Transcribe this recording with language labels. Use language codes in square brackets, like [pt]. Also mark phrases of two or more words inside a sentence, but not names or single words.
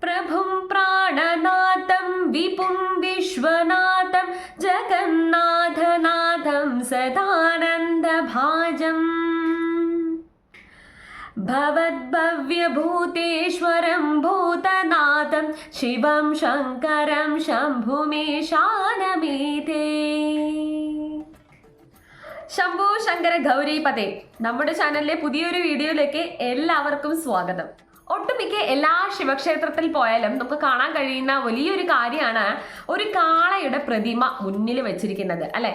[sa] प्रभुं प्राणनाथं विपुं विश्वनाथं जगन्नाथनाथं सदानन्दभाजम् भवद्भव्यभूतेश्वरं भूतनाथं शिवं शङ्करं शम्भुमीशानमीते शम्भु शङ्कर गौरीपते. [ml] നമ്മുടെ ചാനലിലെ പുതിയൊരു വീഡിയോയിലേക്ക് എല്ലാവർക്കും സ്വാഗതം. ഒട്ടുമിക്ക എല്ലാ ശിവക്ഷേത്രത്തിൽ പോയാലും നമുക്ക് കാണാൻ കഴിയുന്ന വലിയൊരു കാര്യമാണ് ഒരു കാളയുടെ പ്രതിമ മുന്നിൽ വെച്ചിരിക്കുന്നത്, അല്ലെ?